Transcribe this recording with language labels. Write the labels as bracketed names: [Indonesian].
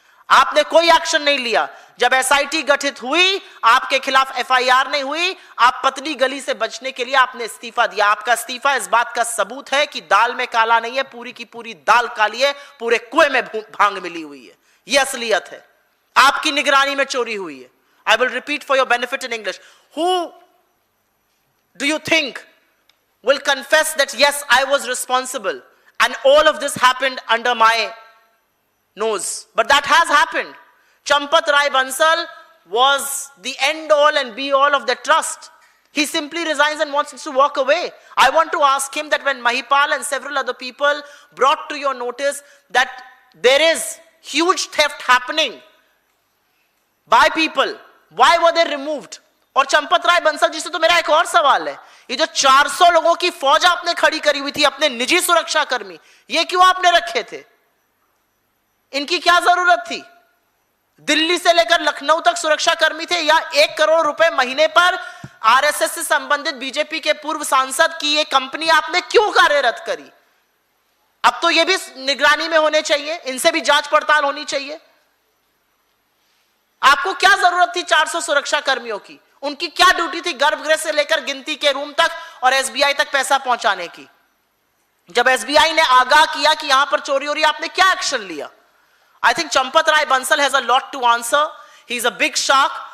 [Hindi] आपने कोई एक्शन नहीं लिया। जब SIT गठित हुई आपके खिलाफ FIR नहीं हुई, आप पतली गली से बचने के लिए आपने इस्तीफा दिया। आपका इस्तीफा इस बात का सबूत है कि दाल में काला नहीं है, पूरी की पूरी दाल काली है, पूरे कुएं में भांग मिली हुई है, यह असलियत है। आपकी निगरानी में चोरी हुई है। [English] I will repeat for your benefit in English, who do you think will confess that yes, I was responsible and all of this happened under my nose? But that has happened. Champat Rai Bansal was the end all and be all of the trust. He simply resigns and wants to walk away. I want to ask him that when Mahipal and several other people brought to your notice that there is huge theft happening by people, why were they removed? [Hindi] और चंपत राय बंसल जी से तो मेरा एक और सवाल है, ये जो 400 लोगों की फौज आपने खड़ी करी हुई थी, अपने निजी सुरक्षा कर्मी, ये क्यों आपने रखे थे? इनकी क्या जरूरत थी? दिल्ली से लेकर लखनऊ तक सुरक्षा कर्मी थे, या 1 करोड़ रुपए महीने पर RSS से संबंधित बीजेपी के पूर्व सांसद की ये कंपनी आपने क्यों कार्यरत करी? अब तो ये भी निगरानी में होने चाहिए, इनसे भी जांच पड़ताल होनी चाहिए। आपको क्या जरूरत थी 400 सुरक्षा कर्मियों की? उनकी क्या ड्यूटी थी गर्भगृह से लेकर गिनती के रूम तक और SBI तक पैसा पहुंचाने की? जब SBI ने आगाह किया कि यहां पर चोरी हो रही है, आपने क्या एक्शन लिया? [English] I think Champat Rai Bansal has a lot to answer. He's a big shark.